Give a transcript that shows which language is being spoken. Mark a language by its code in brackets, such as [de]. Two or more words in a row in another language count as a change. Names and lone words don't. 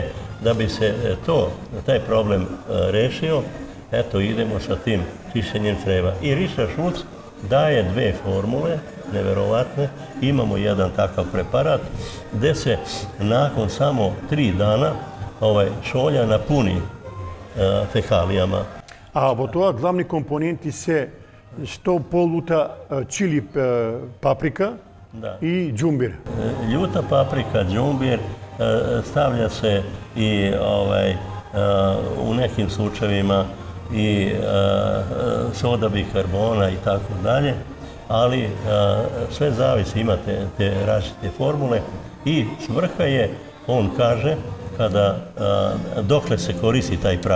[sr] Da bi se taj problem rešio, eto idemo sa tim čišćenjem creva. I Richard Schulz daje 2 formule, neverovatne. Imamo jedan takav preparat gde se nakon samo 3 dana šolja napuni fekalijama. [mk] A во тоа главни компоненти се што полута чили паприка и џумбир. [sr] Ljuta paprika, džumbir, stavlja se i u nekim slučajevima i soda bikarbona i tako dalje, ali sve zavisi, imate te različite formule i svrha je, on kaže, dokle se koristi taj prah.